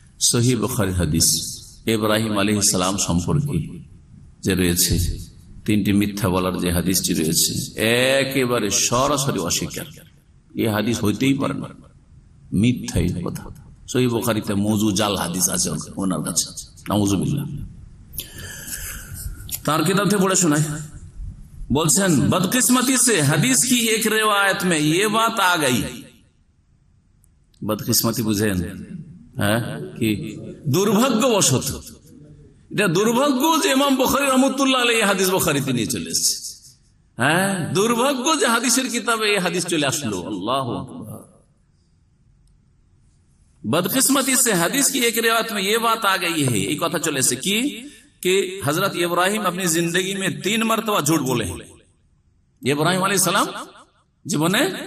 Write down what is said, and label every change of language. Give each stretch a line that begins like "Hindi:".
Bangla: সহিহ বুখারী হাদিস ইব্রাহিম আলাইহিস সালাম সম্পর্কে যে রয়েছে, 3টি মিথ্যা বলার যে হাদিসটি রয়েছে, একেবারে সরাসরি অস্বীকার। এই হাদিস হইতেই পারে না, মিথ্যাই কথা। সহিহ বুখারীতে মওযু জাল হাদিস আছে ওনার কাছে, নাউযুবিল্লাহ। তার কিতাব থেকে পড়ে শোনায়, বলছেন
Hindi: बदकिस्मती से हदीस की एक रिवायत में ये बात आ गई।
Bangla: बदकिस्मती বুঝেন? কি দুর্ভাগ্যবশত, এটা দুর্ভাগ্য যে ইমাম বুখারী রাহমাতুল্লাহ আলাইহি হাদিস বুখারীতে নিয়ে চলে এসেছে। দুর্ভাগ্য যে হাদিসের কিতাবে এই হাদিস চলে আসলো। আল্লাহু আকবার।
Hindi: बदकिस्मती से हदीस की एक रिवायत में ये बात आ गई है,
Bangla: এই কথা চলে এসেছে
Hindi: कि हजरत इब्राहिम अपनी जिंदगी में 3 मरतबा झूठ बोले हैं। इब्राहिम अलैहिस सलाम
Bangla: জীবনে